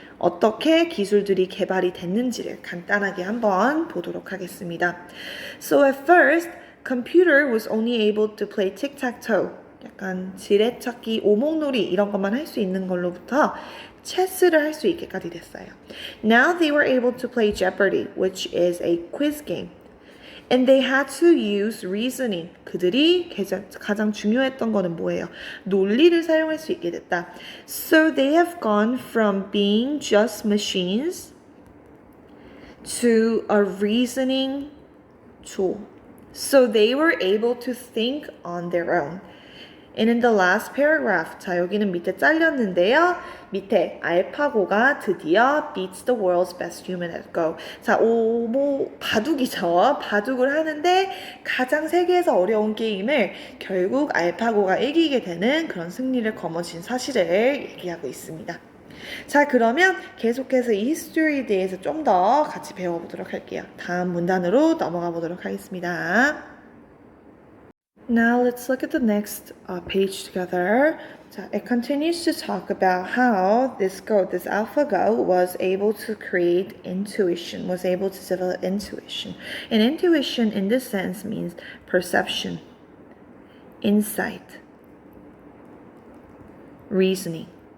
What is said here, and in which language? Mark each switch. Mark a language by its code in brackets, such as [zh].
[ko] 어떻게 기술들이 개발이 됐는지를 간단하게 한번 보도록 하겠습니다. [en] So at first, computer was only able to play tic-tac-toe. [ko] 약간 지뢰찾기, 오목놀이 이런 것만 할 수 있는 걸로부터 체스를 할 수 있게까지 됐어요. [en] Now they were able to play Jeopardy, which is a quiz game. And they had to use reasoning. [ko] 그들이 가장 중요했던 거는 뭐예요? 논리를 사용할 수 있게 됐다. [en] So they have gone from being just machines to a reasoning tool. So they were able to think on their own. And in the last paragraph, [ko] 자 여기는 밑에 잘렸는데요. 밑에 알파고가 드디어 [en] beats the world's best human at Go. [ko] 자, 바둑이죠. 바둑을 하는데 가장 세계에서 어려운 게임을 결국 알파고가 이기게 되는 그런 승리를 거머쥔 사실을 얘기하고 있습니다. 자, 그러면 계속해서 이 히스토리에 대해서 좀 더 같이 배워보도록 할게요. 다음 문단으로 넘어가 보도록 하겠습니다. [en] Now let's look at the next page together. 자, it continues to talk about how this AlphaGo was able to create intuition, was able to develop intuition. And intuition in this sense means perception, insight, reasoning.